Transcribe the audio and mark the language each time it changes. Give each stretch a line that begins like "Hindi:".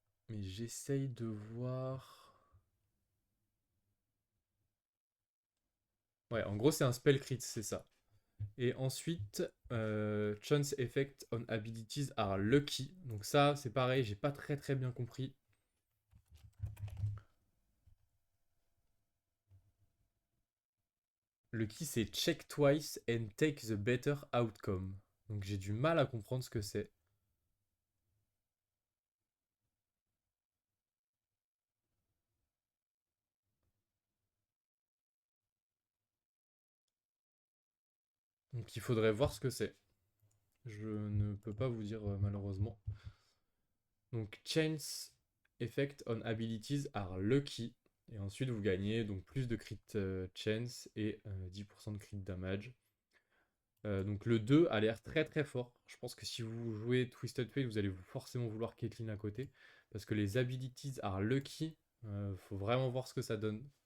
French: Mais j'essaye de voir. Ouais, en gros, c'est un spell crit, c'est ça. Et ensuite,
English: chance effect on abilities are lucky.
French: Donc ça, c'est pareil, j'ai pas très bien compris.
English: Lucky,
French: c'est
English: check twice and take the better outcome.
French: Donc j'ai du mal à comprendre ce que c'est. Donc il faudrait voir ce que c'est. Je ne peux pas vous dire malheureusement. Donc
English: chance effect on abilities are lucky.
French: Et ensuite vous gagnez donc plus de crit chance et 10% de crit damage. Donc le 2 a l'air très fort. Je pense que si vous jouez Twisted Fate, vous allez forcément vouloir Caitlyn à côté. Parce que les
English: abilities are lucky.
French: Faut vraiment voir ce que ça donne.